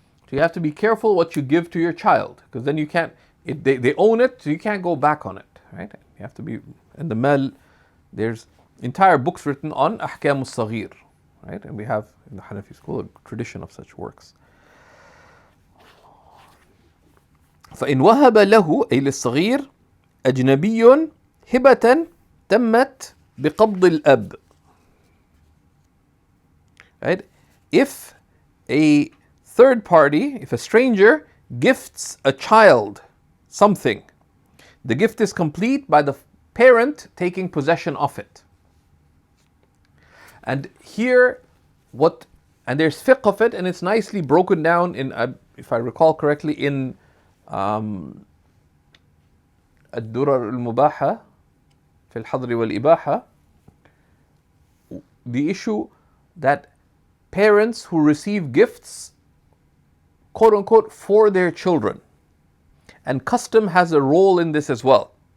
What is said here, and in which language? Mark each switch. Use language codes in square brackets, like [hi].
[en] So you have to be careful what you give to your child, because then you can't, they own it, so you can't go back on it. Right? You have to be, and the mal, there's entire books written on ahkam al-saghir. Right? And we have in the Hanafi school a tradition of such works. [ar] فإن وهب له أي للصغير أجنبي هبة تمت بقبض الأب. [en] Right? If a third party, if a stranger gifts a child something, the gift is complete by the parent taking possession of it. And here, and there's fiqh of it, and it's nicely broken down in, if I recall correctly, in الدرر المباحة في الحظر والإباحة, the issue that parents who receive gifts, quote unquote, for their children, and custom has a role in this as well.